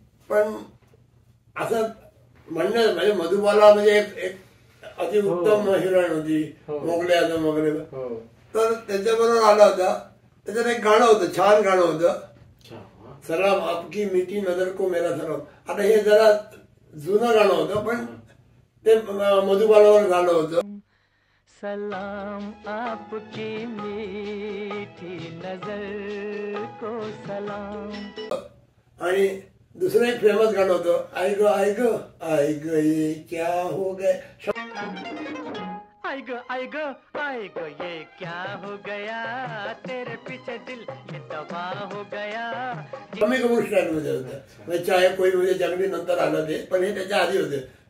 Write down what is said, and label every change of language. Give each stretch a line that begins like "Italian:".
Marathi: पण असं म्हणणं म्हणजे मधुबाला म्हणजे एक अतिउत्तम हिरोईन होती, मोगले मोगले. तर त्याच्याबरोबर आला होता. त्याच्यात एक गाणं होतं, छान गाणं होतं,
Hindi: सलाम आपकी मीठी नजर को मेरा सलाम.
Marathi: आता हे जरा जुनं गाणं होतं पण ते मधुबालावर गाणं होतं.
Hindi: सलाम आपकी मीठी नजर को सलाम.
Marathi: आणि दुसरं एक फेमस गाणं होतं,
Hindi: आई ग आई ग ये क्या हो गया. आई ग ये क्या हो गया, तेरे पीछे दिल ये तबाह हो गया.
Marathi: शम्मी कपूर स्टाईल मध्ये होतं.
Hindi: चाहे कोई
Marathi: म्हणजे जंगली नंतर आलं ते, पण हे त्याच्या आधी होते.